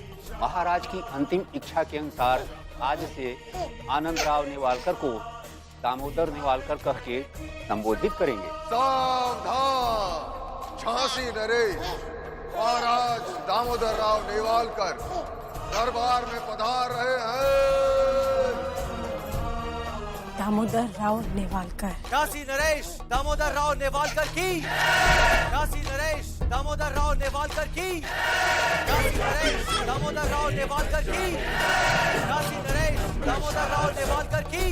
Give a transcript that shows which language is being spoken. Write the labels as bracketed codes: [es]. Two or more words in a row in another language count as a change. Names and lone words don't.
[hi] महाराज की अंतिम इच्छा के अनुसार आज से आनंदराव नेवालकर को दामोदर नेवालकर कह के संबोधित करेंगे। सावधान! झांसी नरेश महाराज दामोदर राव नेवालकर दरबार में पधार रहे हैं। दामोदर राव नेवालकर। झांसी नरेश दामोदर राव नेवालकर की। झांसी नरेश दामोदर राव नेवालकर की। झांसी नरेश दामोदर राव नेवालकर की। झांसी नरेश दामोदर राव नेवालकर की।